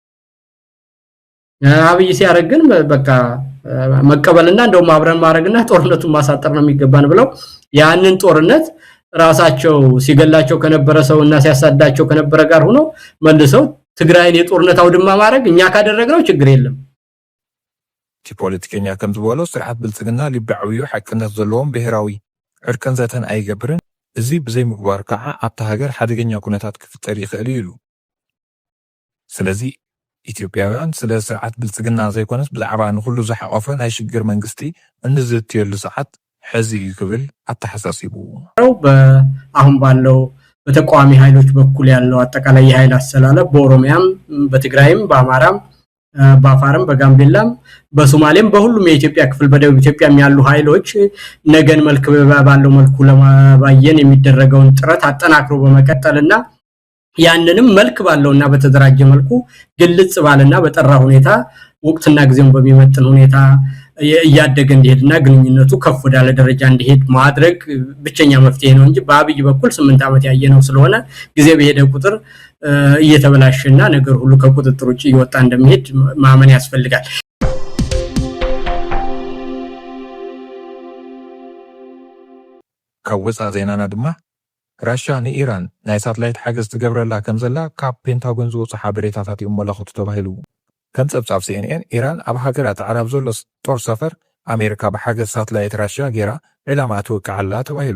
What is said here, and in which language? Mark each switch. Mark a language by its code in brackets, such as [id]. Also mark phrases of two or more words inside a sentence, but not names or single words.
[am] አብይ ሲያደርግ ግን በቃ መቀበልና እንደውም አብረን ማድረግና ጦርነቱን ማሳጠር ነው የሚገባን ብለው ያንን ጦርነት ራሳቸው ሲገላቸው ከነበረ ሰውና ሲያሳዳቸው ከነበረ ጋር ሆኖ መልሰው ትግራይን የጦርነት አውድማ ማድረግ እኛ ካደረግነው ችግር የለም [ti] ፖለቲከኛ ከም ዝበለው ስርዓት ብልጽግና ሊባዕዩ ሓቅነት ዘለዎም ብሔራዊ ዕርቅን ዘተን ኣይገብርን እዚ ብዘይ ምግባር ከዓ ኣብታ ሃገር ሓደገኛ ኩነታት ክፍጠር ይኽእል ኢሉ ስለዚ ኢትዮጵያውያን ስለ ስርዓት ብልጽግና ዘይኮነስ ብዛዕባ ንኹሉ ዝሓቆፈ ናይ ሽግር መንግስቲ እንዝትየሉ ሰዓት ሕዚ ይክብል አተሐሳሲቡ [am] አሁን ባለው በተቋሚ ኃይሎች በኩል ያለው አጠቃላይ የኃይል አሰላለፍ በኦሮሚያም በትግራይም በአማራም በአፋርም በጋምቤላም በሶማሌም በሁሉም የኢትዮጵያ ክፍል በደቡብ ኢትዮጵያም ያሉ ኃይሎች ነገን መልክ ባለው መልኩ ለማባየን የሚደረገውን ጥረት አጠናክሮ በመቀጠልና ያንንም መልክ ባለውና በተደራጀ መልኩ ግልጽ ባለና በጠራ ሁኔታ ወቅትና ጊዜውን በሚመጥን ሁኔታ ያደገ እንዲሄድና ግንኙነቱ ከፍ ወዳለ ደረጃ እንዲሄድ ማድረግ ብቸኛ መፍትሄ ነው እንጂ በአብይ በኩል 8 ዓመት ያየነው ስለሆነ ጊዜ በሄደ ቁጥር እየተበላሸና ነገር ሁሉ ከቁጥጥር ውጪ ይወጣ እንደሚሄድ ማመን ያስፈልጋል። [ti] ከወፃ ዜናና ድማ ራሽያ ንኢራን ናይ ሳተላይት ሓገዝ ትገብረላ ከም ዘላ ካብ ፔንታጎን ዝወፁ ሓበሬታታት ይመለኸቱ ተባሂሉ ከም ጸብጻብ CNN ኢራን ኣብ ሃገራት ዓረብ ዘሎ ጦር ሰፈር ኣሜሪካ ብሓገዝ ሳተላይት ራሽያ ጌራ ዕላማ ትወቅዓላ ተባሂሉ